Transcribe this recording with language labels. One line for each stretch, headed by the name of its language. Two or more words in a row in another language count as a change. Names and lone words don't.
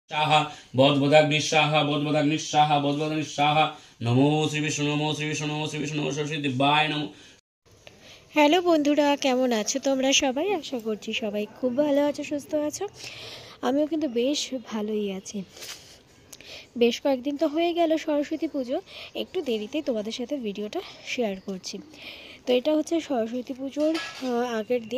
Sanskrit: स्वाहा बोधबोधाग्निस्वाहा बोधबोधाग्निस्वाहा बोधबोधाग्निस्वाहा नमो श्री विष्णु नमो श्री विष्णु नमो श्री विष्णु सरस्वती दिव्याय नमो।
Bangla: হ্যালো বন্ধুরা, কেমন আছো তোমরা সবাই? আশা করছি সবাই খুব ভালো আছো, সুস্থ আছো। আমিও কিন্তু বেশ ভালোই আছি। বেশ কয়েকদিন তো হয়ে গেল সরস্বতী পুজো, একটু দেরিতেই তোমাদের সাথে ভিডিওটা শেয়ার করছি। তো এটা হচ্ছে সরস্বতী পুজোর আগের দিন।